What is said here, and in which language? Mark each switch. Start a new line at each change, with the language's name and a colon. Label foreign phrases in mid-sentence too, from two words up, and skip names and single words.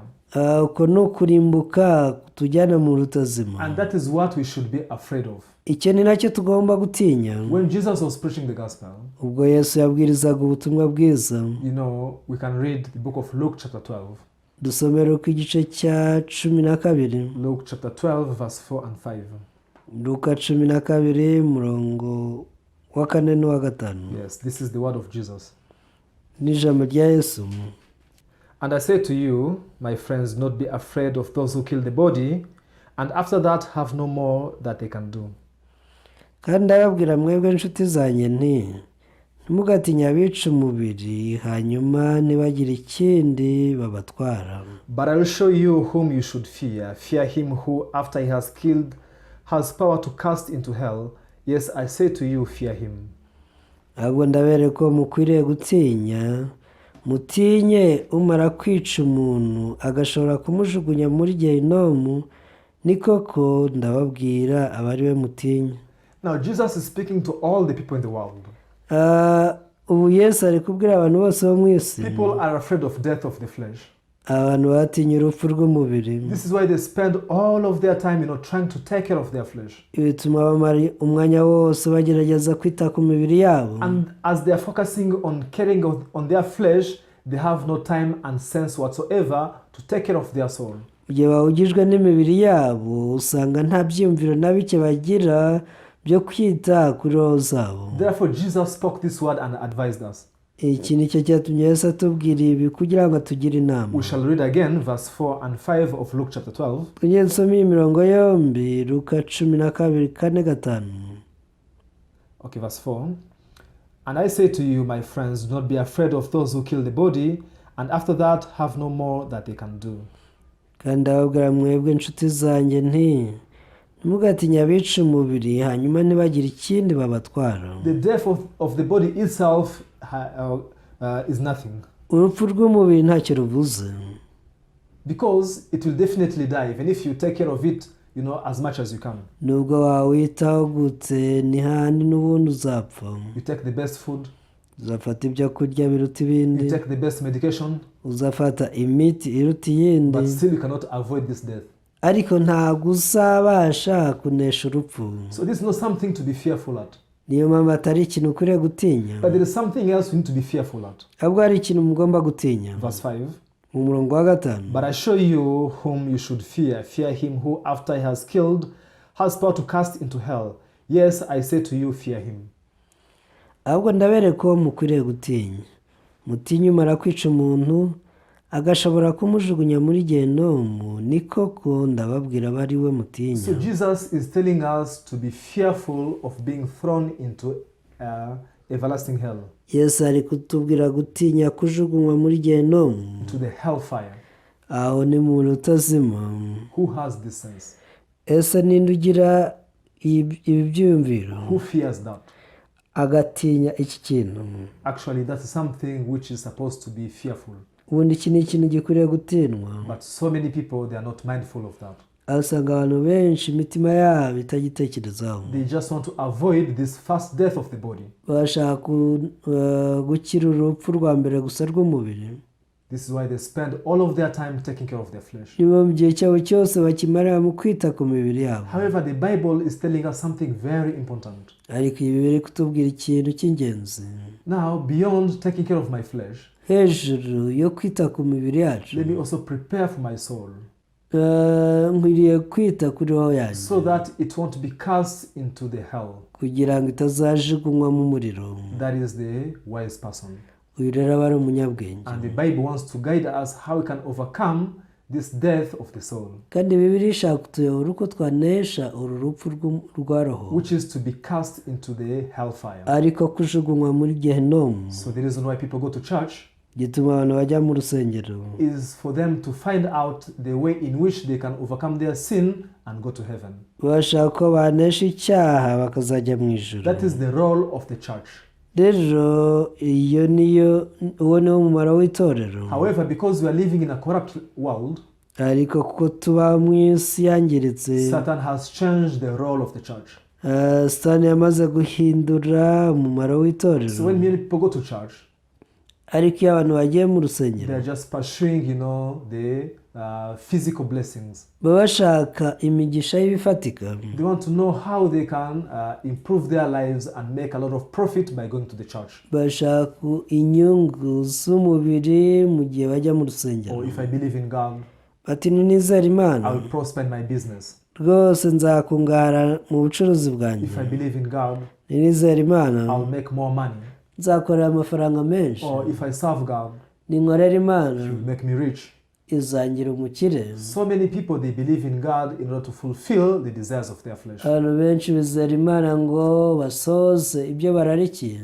Kinyarwanda: uko ni ukurimbuka tujyana mu rutazima.
English: And that is what we should be afraid of.
Kinyarwanda: icyo ni nacyo tugomba gutinya.
English: When Jesus was preaching the gospel,
Kinyarwanda: ubwo Yesu yabwirizaga ubutumwa bwiza,
English: we can read the book of Luke chapter 12.
Kinyarwanda: dusomera ku igice cya 12.
English: Luke chapter 12 verse 4 and 5.
Kinyarwanda: Luka 12 murongo wa 4 n'uwa 5.
English: Yes, this is the word of Jesus.
Kinyarwanda: Ni ijambo rya Yesu.
English: And I say to you, my friends, not be afraid of those who kill the body, and after that have no more that they can do.
Kinyarwanda: Kandi ndababwira mwebwe inshuti zanjye nti ntimugatinya abica umubiri hanyuma ntibagire ikindi babatwara.
English: But I will show you whom you should fear. Fear him who, after he has killed, has power to cast into hell. Yes, I say to you, fear him.
Kinyarwanda: Ahubwo ndabereka ko mukwiriye gutinya, mutinye umara kwica umuntu agashobora kumujugunya muri Gehinomu, ni koko ndababwira abari we mutinya.
English: Now Jesus is speaking to all the people in the world.
Kinyarwanda: Ubu Yesu ari kubwira abantu bose bo mu isi.
English: People are afraid of death of the flesh.
Kinyarwanda: Abantu batinya urupfu rw'umubiri.
English: This is why they spend all of their time, trying to take care of their flesh.
Kinyarwanda: Bituma bamara umwanya wose bagerageza kwita ku mibiri yabo.
English: And as they are focusing on caring on their flesh, they have no time and sense whatsoever to take care of their soul.
Kinyarwanda: Igihe bawugijwe n'imibiri yabo, usanga nta byiyumviro na bike bagira byo kwita kuri roho zabo.
English: Therefore Jesus spoke this word and advised us.
Kinyarwanda: Iki ni cyo cyatumye Yesu atubwira ibi kugira ngo atugire inama.
English: We shall read again verse 4 and 5 of Luke chapter 12.
Kinyarwanda: Tugiye dusoma imirongo yombi, Luka 12 4 5.
English: Okay, verse 4. And I say to you, my friends, do not be afraid of those who kill the body, and after that have no more that they can do.
Kinyarwanda: Kandi ndababwira mwebwe inshuti zanjye nti ntimugatinya abica umubiri hanyuma ntibagire ikindi babatwara.
English: The death of the body itself is nothing.
Kinyarwanda: Urupfu rw'umubiri ntacyo ruvuze.
English: Because it will definitely die, even if you take care of it, as much as you can.
Kinyarwanda: Nubwo wawitaho gute ni handi n'ubundi uzapfa.
English: You take the best food.
Kinyarwanda: Uzafata ibyo kurya biruta ibindi.
English: You take the best medication.
Kinyarwanda: Uzafata imiti iruta iyindi.
English: But still you cannot avoid this death.
Kinyarwanda: ariko ntabwo uzabasha kunesha urupfu.
English: So this is not something to be fearful at.
Kinyarwanda: Niyo mpamvu atari ikintu ukwiriye gutinya,
English: But there is something else you need to be fearful at.
Kinyarwanda: ahubwo hari ikintu mugomba gutinya.
English: Verse 5.
Kinyarwanda: Mu murongo wa 5,
English: But I show you whom you should fear. Fear him who, after he has killed, has power to cast into hell. Yes, I say to you, fear him.
Kinyarwanda: ahubwo ndabereka uwo mukwiriye gutinya. Mutinye umara kwica umuntu agashobora kumujugunya muri gehinomu, ni koko ndababwira aba ari we mutinya.
English: So Jesus is telling us to be fearful of being thrown into everlasting hell.
Kinyarwanda: Yesu ari kutubwira gutinya kujugunywa muri gehinomu,
English: To the hellfire.
Kinyarwanda: aho ni muntu utazima.
English: Who has this sense?
Kinyarwanda: Ese ninde ugira ibi byiyumviro
English: Who fears that?
Kinyarwanda: agatinya iki kintu?
English: Actually, that's something which is supposed to be fearful.
Kinyarwanda: Ubundi iki ni ikintu gikwiriye gutinywa.
English: But so many people, they are not mindful of that.
Kinyarwanda: Aho usanga abantu benshi imitima yabo itagitekerezaho.
English: They just want to avoid this first death of the body.
Kinyarwanda: Bashaka gukira urupfu rwa mbere gusa rw'umubiri.
English: This is why they spend all of their time taking care of their flesh.
Kinyarwanda: Niba mu gihe cyabo cyose bakimarira mu kwita ku mibiri yabo.
English: However, the Bible is telling us something very important.
Kinyarwanda: Ariko ibi biri kutubwira ikintu cy'ingenzi.
English: Now, beyond taking care of my flesh,
Kinyarwanda: hejuru yo kwita ku mibiri yacu,
English: let me also prepare for my soul,
Kinyarwanda: nkwiriye kwita kuri roho yanjye,
English: so that it won't be cast into the hell.
Kinyarwanda: kugira ngo itazajugunywa mu muriro.
English: That is the wise person.
Kinyarwanda: Uyu rero aba ari umunyabwenge.
English: And the Bible wants to guide us how we can overcome this death of the soul,
Kinyarwanda: kandi Bibiliya ishaka kutuyobora uko twanesha uru rupfu rwa roho,
English: which is to be cast into the hellfire.
Kinyarwanda: ariko kujugunywa muri gehinomu.
English: So the reason why people go to church
Kinyarwanda: gituma abantu bajya mu rusengero
English: is for them to find out the way in which they can overcome their sin and go to heaven.
Kinyarwanda: bashaka ko banesha icyaha bakazajya mu ijuru.
English: That is the role of the church.
Kinyarwanda: rero uwo niwo mumaro w'itorero.
English: However, because we are living in a corrupt world,
Kinyarwanda: ariko kuko tuba mu isi yangiritse,
English: Satan has changed the role of the church.
Kinyarwanda: Satani yamaze guhindura umumaro w'itorero.
English: So when many people go to church,
Kinyarwanda: ariko iyo abantu bagiye mu
English: they
Kinyarwanda: rusengero
English: are just pursuing, the physical blessings.
Kinyarwanda: baba bashaka imigisha y'ibifatika.
English: They want to know how they can improve their lives and make a lot of profit by going to the church.
Kinyarwanda: bashaka inyungu z'umubiri mu gihe bajya mu rusengero.
English: Or if I believe in God,
Kinyarwanda: bati ninizera
English: I
Kinyarwanda: Imana
English: will prosper in my business.
Kinyarwanda: rwose nzakungara mu bucuruzi bwanjye.
English: If I believe in God,
Kinyarwanda: ninizera Imana
English: I'll make more money.
Kinyarwanda: nzakorera amafaranga menshi.
English: Or if I serve God,
Kinyarwanda: ninkorera Imana
English: He will make me rich.
Kinyarwanda: izangira umukire.
English: So many people, they believe in God in order to fulfill the desires of their flesh.
Kinyarwanda: abantu benshi bizera Imana ngo basoze ibyo bararikiye.